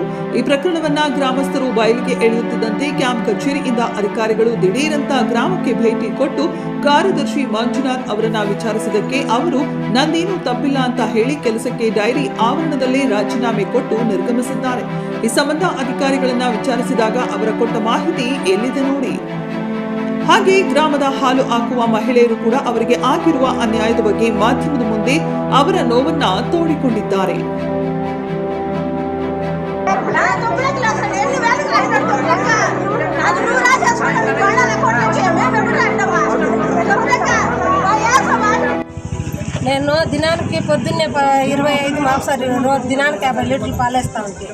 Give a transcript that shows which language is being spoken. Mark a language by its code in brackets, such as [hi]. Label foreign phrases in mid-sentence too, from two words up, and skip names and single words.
[kn] ಈ ಪ್ರಕರಣವನ್ನ ಗ್ರಾಮಸ್ಥರು ಬಯಲಿಗೆ ಎಳೆಯುತ್ತಿದ್ದಂತೆ ಕ್ಯಾಂಪ್ ಕಚೇರಿಯಿಂದ ಅಧಿಕಾರಿಗಳು ದಿಢೀರಂತ ಗ್ರಾಮಕ್ಕೆ ಭೇಟಿ ಕೊಟ್ಟು ಕಾರ್ಯದರ್ಶಿ ಮಂಜುನಾಥ್ ಅವರನ್ನ ವಿಚಾರಿಸಿದಕ್ಕೆ ಅವರು ನಂದೇನೂ ತಪ್ಪಿಲ್ಲ ಅಂತ ಹೇಳಿ ಕೆಲಸಕ್ಕೆ ಡೈರಿ ಆವರಣದಲ್ಲೇ ರಾಜೀನಾಮೆ ಕೊಟ್ಟು ನಿರ್ಗಮಿಸಿದ್ದಾರೆ. ಈ ಸಂಬಂಧ ಅಧಿಕಾರಿಗಳನ್ನ ವಿಚಾರಿಸಿದಾಗ ಅವರ ಕೊಟ್ಟ ಮಾಹಿತಿ ಎಲ್ಲಿದೆ ನೋಡಿ. ಹಾಗೆ ಗ್ರಾಮದ ಹಾಲು ಹಾಕುವ ಮಹಿಳೆಯರು ಕೂಡ ಅವರಿಗೆ ಆಗಿರುವ ಅನ್ಯಾಯದ ಬಗ್ಗೆ ಮಾಧ್ಯಮದ ಮುಂದೆ ಅವರ ನೋವನ್ನ ತೋಡಿಕೊಂಡಿದ್ದಾರೆ. [te] నేను దినానికి పొద్దున్నే 25 మాంసాలు దినానికి 50 లీటర్లు పాలేస్తా ఉంటాయి.